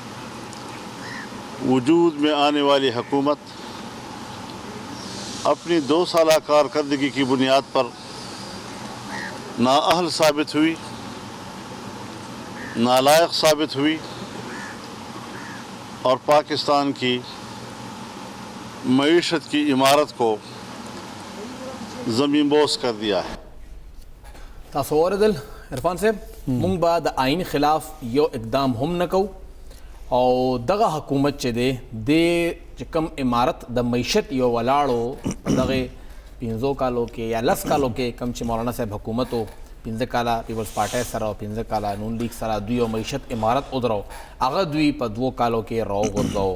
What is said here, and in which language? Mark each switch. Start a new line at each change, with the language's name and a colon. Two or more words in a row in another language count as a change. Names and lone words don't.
Urdu: وجود میں آنے والی حکومت اپنی 2 سالہ کارکردگی کی بنیاد پر نااہل ثابت ہوئی, نالائق ثابت ہوئی اور پاکستان کی معیشت کی عمارت کو زمین بوس کر دیا ہے.
Pashto: تاسو اوریدل عرفان صاحب مونږ به د آئین خلاف یو اقدام هم نه کوو او دغه حکومت چې دی د چې کوم عمارت د معیشت یو ولاړو دغه 15 کالو کې یا 10 کالو کې کوم چې مولانا صاحب حکومت و 15 کاله پیپلز پارټۍ سره او 15 کاله نون لیگ سره دوی او معیشت عمارت ودرو هغه دوی په 2 کالو کې راوغورځاو.